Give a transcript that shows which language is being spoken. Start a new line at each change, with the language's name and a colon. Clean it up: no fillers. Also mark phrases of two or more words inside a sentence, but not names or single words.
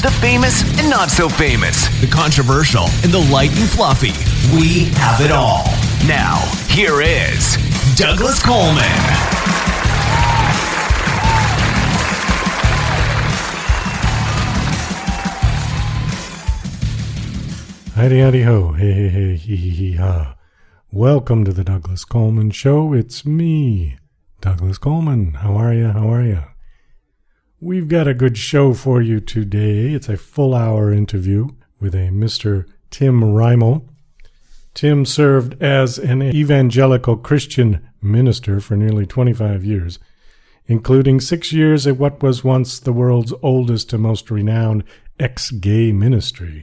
English: The famous and not so famous. The controversial and the light and fluffy. We have it all. Now, here is Douglas Coleman. Howdy, howdy, ho. Hey, hey, hey, hee, hee, hee, ha. Welcome to the Douglas Coleman Show. It's me, Douglas Coleman. How are you? How are you? We've got a good show for you today. It's a full-hour interview with a Mr. Tim Rymel. Tim served as an evangelical Christian minister for nearly 25 years, including 6 years at what was once the world's oldest and most renowned ex-gay ministry.